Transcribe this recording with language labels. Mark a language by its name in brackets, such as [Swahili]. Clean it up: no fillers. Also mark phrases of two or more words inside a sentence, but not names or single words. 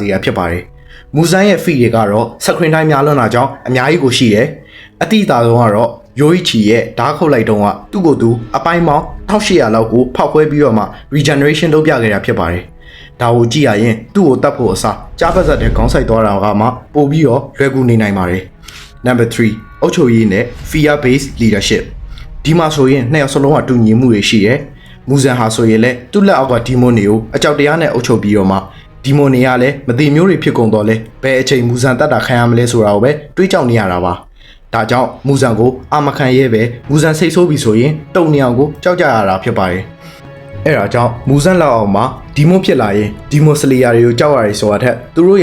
[Burmese] ရဖြစ်ပါတယ်။ Muzan ရဲ့ feat တွေကတော့ screen time များလွန်းတာကြောင့်အများကြီးကိုရှိတယ်။အတိအသာဆုံးကတော့ Yoichi ရဲ့ဓာတ်ခုတ်လိုက်တုန်းကသူ့ကိုယ်သူအပိုင်းပေါင်း1800လောက်ကိုဖောက်ခွဲပြီးတော့မှ regeneration လုပ်ပြခဲ့တာဖြစ်ပါတယ်။ဒါကိုကြည့်ရရင်သူ့ကိုတတ်ဖို့အစားကြားပတ်သက်တဲ့ခေါင်းဆိုင်သွားတာကမှပို့ပြီးတော့လွယ်ကူနေနိုင်ပါတယ်။ Number 3အုပ်ချုပ်ရေးနဲ့ [English] fear based leadership [Burmese] ဒီမှာဆိုရင်နှစ်ယောက်စလုံး ကတူညီမှုတွေရှိတယ်။ Muzan ဟာဆိုရင်လည်းသူ့လက်အောက်က demon တွေကိုအကြောက်တရားနဲ့အုပ်ချုပ်ပြီးတော့မှ demon တွေကလည်းမသိမျိုးတွေဖြစ်ကုန်တော့လဲဘယ်အချိန် Muzan တတ်တာခံရမလဲဆိုတာကိုပဲတွေးကြောက်နေရတာပါ။ဒါကြောင့် Muzan ကိုအာမခံရဲပဲ Muzan စိတ်ဆိုးပြီဆိုရင်တုံနေအောင်ကိုကြောက်ကြရတာဖြစ်ပါတယ်။အဲ့ဒါကြောင့် Muzan လောက်အောင်မှာ demon ဖြစ်လာရင် Demon Slayer တွေကိုကြောက်ရတယ်ဆိုတာထက်သူတို့